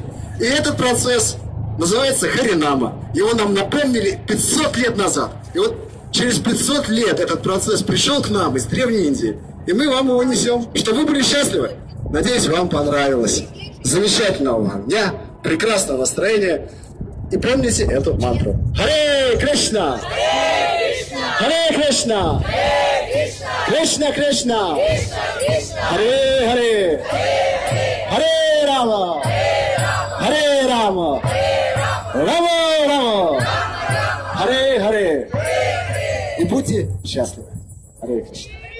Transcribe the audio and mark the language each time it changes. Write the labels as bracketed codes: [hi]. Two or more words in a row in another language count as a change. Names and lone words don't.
[ru] И этот процесс называется Харинама. Его нам напомнили 500 лет назад. И вот через 500 лет этот процесс пришел к нам из Древней Индии, и мы вам его несем, чтобы вы были счастливы. Надеюсь, вам понравилось. Замечательного вам дня, прекрасного настроения. И помните эту мантру. [sa] हरे कृष्ण! हरे कृष्ण कृष्ण कृष्ण! हरे हरे हरे राम! हरे राम राम राम! हरे हरे! [ru] И будьте счастливы. [sa] हरे कृष्ण!